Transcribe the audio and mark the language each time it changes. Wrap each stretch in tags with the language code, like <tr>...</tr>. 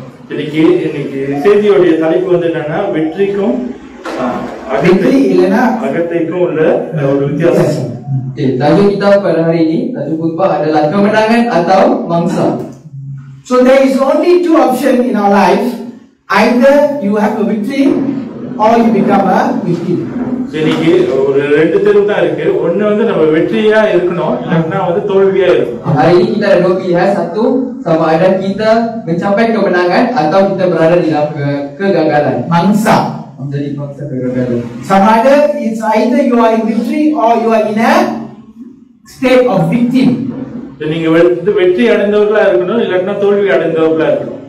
<ta>இன்னைக்கு செய்தியோட தலைப்பு வந்து என்னன்னா வெற்றிக்கும்</ta> <en>Victory இல்லனா</en> <ta>அகத்தைக்கும் உள்ள ஒரு வித்தியாசம்.</ta> <ms>Tajuk kita pada hari ini, tajuk khutbah adalah kemenangan atau mangsa.</ms> <en>So there is only two options in our life. Either you have a victory or you become a victim.</en> <ta>இன்னைக்கு ஒரு ரெண்டு தேர்வு தான் இருக்கு. ஒண்ணு வந்து நம்ம வெற்றியா இருக்கணும், இல்லன்னா வந்து தோல்வியா இருக்கணும்.</ta> <ms>Hari ini kita ada dua pilihan. Satu, sama ada kita mencapai kemenangan atau kita berada di dalam kegagalan. Mangsa. Menjadi mangsa kegagalan. Sama ada</ms> <en>it's either you are in victory or you are in a state of victim.</en> <ta>நீங்க வெற்றி அடைந்தவர்களா இருக்கணும், இல்லன்னா தோல்வி அடைந்தவர்களா இருக்கணும்.</ta>